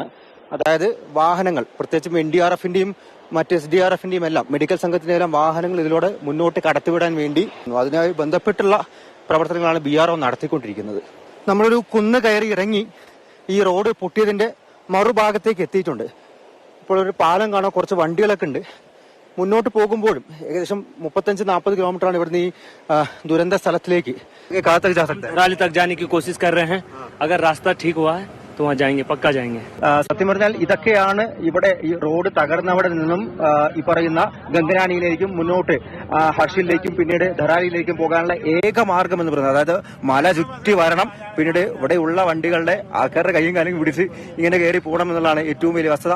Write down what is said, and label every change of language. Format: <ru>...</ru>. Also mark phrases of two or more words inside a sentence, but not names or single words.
<ml>അതായത് വാഹനങ്ങൾ, പ്രത്യേകിച്ചും NDRFന്റെയും മറ്റ് SDRFന്റെയും എല്ലാം മെഡിക്കൽ സംഘത്തിന്റെ എല്ലാം വാഹനങ്ങൾ ഇതിലൂടെ മുന്നോട്ട് കടത്തിവിടാൻ വേണ്ടി അതിനായി ബന്ധപ്പെട്ടുള്ള പ്രവർത്തനങ്ങളാണ് BRO നടത്തിക്കൊണ്ടിരിക്കുന്നത്. നമ്മളൊരു കുന്ന് കയറി ഇറങ്ങി ഈ റോഡ് പൊട്ടിയതിന്റെ മറുഭാഗത്തേക്ക് എത്തിയിട്ടുണ്ട്. ഇപ്പോൾ ഒരു പാലം കാണാൻ, കുറച്ച് വണ്ടികളൊക്കെ ഉണ്ട്. മുന്നോട്ട് പോകുമ്പോഴും ഏകദേശം 35-40 കിലോമീറ്ററാണ് ഇവിടുന്ന് ഈ ദുരന്ത സ്ഥലത്തിലേക്ക്.</ml> <hi>റാലി തक जाने की कोशिश कर रहे हैं. अगर रास्ता ठीक हुआ है तो वहाँ जाएंगे, पक्का जाएंगे.</hi> <ml>സത്യം പറഞ്ഞാൽ ഇതൊക്കെയാണ് ഇവിടെ ഈ റോഡ് തകർന്നവിടെ നിന്നും ഈ പറയുന്ന ഗംഗനാനിയിലേക്കും മുന്നോട്ട് ഹർഷിലേക്കും പിന്നീട് ധരാലിയിലേക്കും പോകാനുള്ള ഏക മാർഗം എന്ന് പറയുന്നത്. അതായത് മല ചുറ്റി വരണം, പിന്നീട് ഇവിടെയുള്ള വണ്ടികളുടെ ആൾക്കാരുടെ കൈയും കാലും പിടിച്ച് ഇങ്ങനെ കയറി പോകണം എന്നുള്ളതാണ് ഏറ്റവും വലിയ വസ്തുത.</ml>